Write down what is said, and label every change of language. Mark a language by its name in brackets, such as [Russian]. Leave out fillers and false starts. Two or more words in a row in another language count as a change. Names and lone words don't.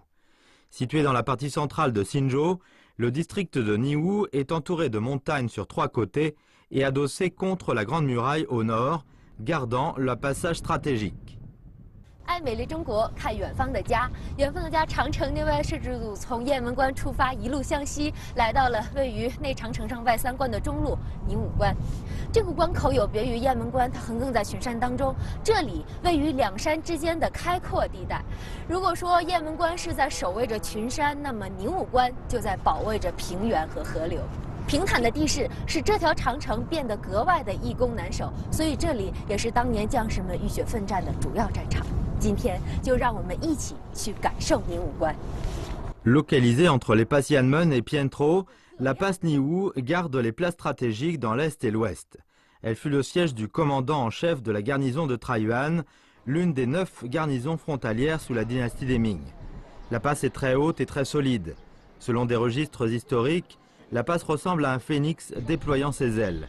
[French] Situé dans la partie centrale de Xinzhou, le district de Niwu est entouré de montagnes sur 3 côtés et adossé contre la Grande Muraille au nord, gardant le passage stratégique. [Chinese] 爱美丽中国，看远方的家。远方的家长城内外摄制组从雁门关出发，一路向西，来到了位于内长城上外3关的中路宁武关。这个关口有别于雁门关，它横亘在群山当中，这里位于2山之间的开阔地带。如果说雁门关是在守卫着群山，那么宁武关就在保卫着平原和河流。平坦的地势使这条长城变得格外的易攻难守，所以这里也是当年将士们浴血奋战的主要战场。今天就让我们一起去感受宁武关。 [French] Localisée entre les passes Yanmen et Pientro, la passe Niwu garde les places stratégiques dans l'est et l'ouest. Elle fut le siège du commandant en chef de la garnison de Taiyuan, l'une des 9 garnisons frontalières sous la dynastie des Ming. La passe est très haute et très solide. Selon des registres historiques, la passe ressemble à un phénix déployant ses ailes.